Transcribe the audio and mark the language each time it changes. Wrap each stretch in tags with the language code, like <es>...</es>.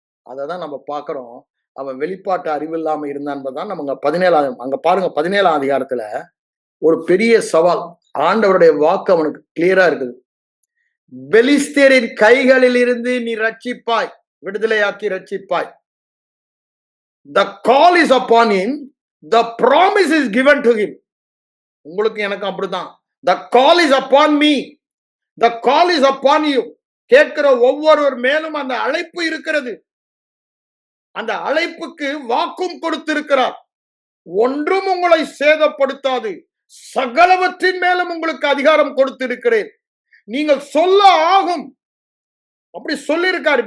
<ta>அததான் நம்ம பாக்குறோம். அவன் வெளிப்பாட்டு அறிவு இல்லாம இருந்தான்பதான் நம்ம 17ஆம் அங்க பாருங்க, 17ஆம் அதிகாரத்துல ஒரு பெரிய சவால். ஆண்டவருடைய வாக்கு அவனுக்கு கிளியரா இருக்குது. பெலிஸ்தரின் கைகளில் இருந்து நீ ரட்சிப்பாய், விடுதலையாக்கி ரட்சிப்பாய்.</ta> <en>The call is upon him, the promise is given to him.</en> <ta>உங்களுக்கு எனக்கு அப்படிதான்.</ta> <en>The call is upon me, the call is upon you.</en> <ta>கேட்கிற ஒவ்வொருவர் மேலும் அந்த அழைப்பு இருக்கிறது. அந்த அழைப்புக்கு வாக்கும் கொடுத்திருக்கிறார். ஒன்றும் உங்களை சேதப்படுத்தாது, சகலவற்றின் மேலும் உங்களுக்கு அதிகாரம் கொடுத்திருக்கிறேன், நீங்கள் சொல்ல ஆகும். அப்படி சொல்லியிருக்காரு.</ta>